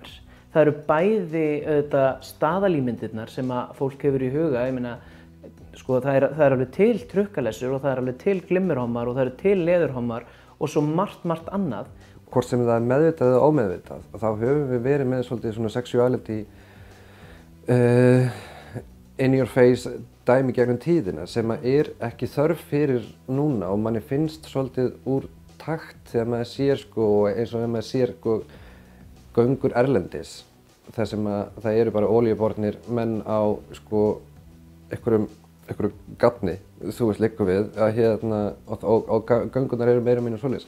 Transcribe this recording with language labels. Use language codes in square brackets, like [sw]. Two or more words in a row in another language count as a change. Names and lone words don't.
[is] Það eru bæði auðvitað staðalímyndirnar sem að fólk hefur í huga. Ég meina, það er alveg til trukkalessur og það er alveg til glimmerhommar og það eru til leðurhommar og svo margt annað. Hvort sem það er meðvitað eða ómeðvitað, þá höfum við verið með svolítið svona [en] sexuality in your face [is] dæmi gegnum tíðina sem er ekki þörf fyrir núna og manni finnst svolítið úr takt þegar maður sér eins og þegar maður sér göngur erlendis þar sem að það eru bara olíubornir menn á sko einhverju gafni, þú veist liggur við, að og göngunar eru meira og minna svoleiðis.